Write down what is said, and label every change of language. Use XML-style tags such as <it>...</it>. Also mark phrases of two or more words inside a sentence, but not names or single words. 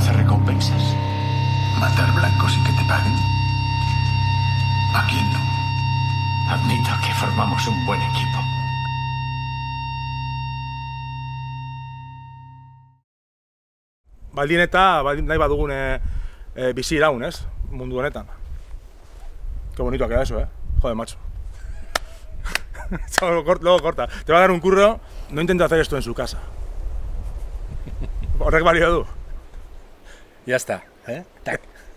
<es>¿Matar blancos y que te paguen? ¿A quién no? Admito que formamos un buen equipo.</es> <eu>Baldin eta nahi badugun bizi iraun, ez? Mundu honetan.</eu> <es>Qué bonito ha quedado eso, Joder, macho. Luego corta. Te va a dar un curro, no intenta hacer esto en su casa.</es> <eu>Horrek balio du.</eu> <es>Ya está, ¿eh? Tac.</es>